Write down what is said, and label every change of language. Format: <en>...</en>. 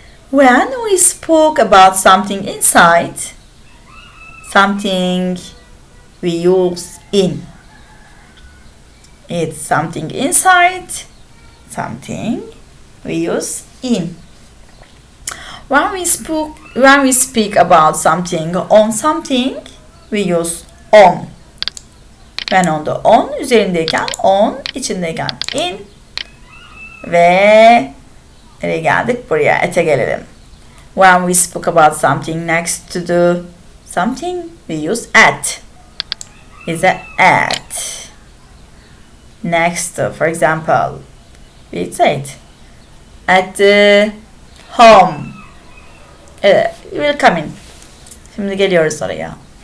<en>When we spoke about something inside, something we use in. It's something inside, something we use in. When we speak about something on something, we use on. When on</en> <tr>da on, üzerindeyken on, içindeyken in ve nereye geldik? Buraya at'e gelelim.</tr> <en>When we spoke about something next to the something, we use at. Is a at. Next to, for example, we said at the home. We'll come in.</en> <tr>Şimdi geliyoruz oraya.</tr>